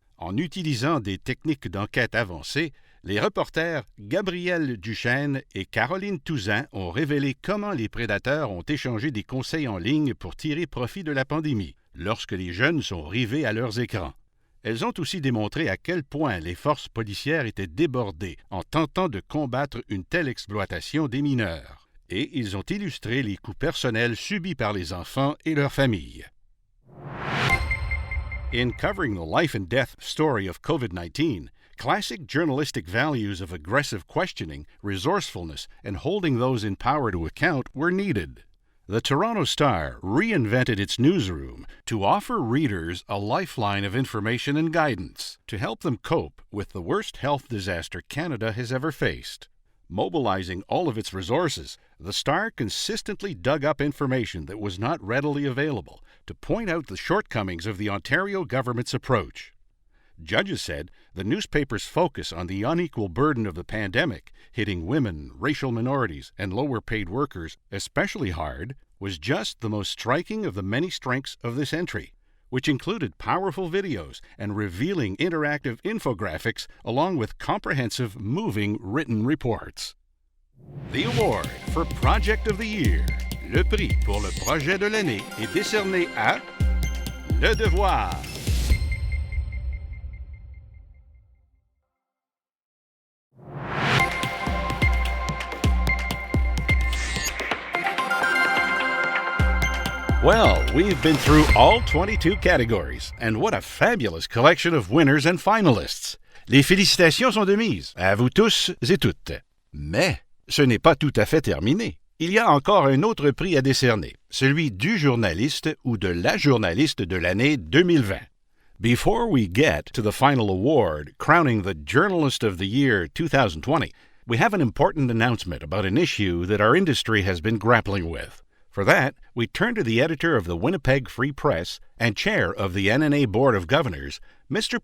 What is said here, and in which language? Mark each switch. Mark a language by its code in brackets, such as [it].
[fr] En utilisant des techniques d'enquête avancées, les reporters Gabrielle Duchesne et Caroline Touzan ont révélé comment les prédateurs ont échangé des conseils en ligne pour tirer profit de la pandémie, lorsque les jeunes sont rivés à leurs écrans. Elles ont aussi démontré à quel point les forces policières étaient débordées en tentant de combattre une telle exploitation des mineurs. Et ils ont illustré les coups personnels subis par les enfants et leurs familles. [en] In covering the life and death story of COVID-19, classic journalistic values of aggressive questioning, resourcefulness, and holding those in power to account were needed. The Toronto Star reinvented its newsroom to offer readers a lifeline of information and guidance to help them cope with the worst health disaster Canada has ever faced. Mobilizing all of its resources, the Star consistently dug up information that was not readily available to point out the shortcomings of the Ontario government's approach. Judges said the newspaper's focus on the unequal burden of the pandemic, hitting women, racial minorities, and lower-paid workers especially hard, was just the most striking of the many strengths of this entry, which included powerful videos and revealing interactive infographics along with comprehensive, moving written reports. The award for Project of the Year, [fr] le prix pour le projet de l'année, est décerné à Le Devoir. [en] Well, we've been through all 22 categories, and what a fabulous collection of winners and finalists. [fr] Les félicitations sont de mise, à vous tous et toutes. Mais ce n'est pas tout à fait terminé. Il y a encore un autre prix à décerner, celui du journaliste ou de la journaliste de l'année 2020. [en] Before we get to the final award, crowning the Journalist of the Year 2020, we have an important announcement about an issue that our industry has been grappling with. For that, we turn to the editor of the Winnipeg Free Press and chair of the NNA Board of Governors, Mr.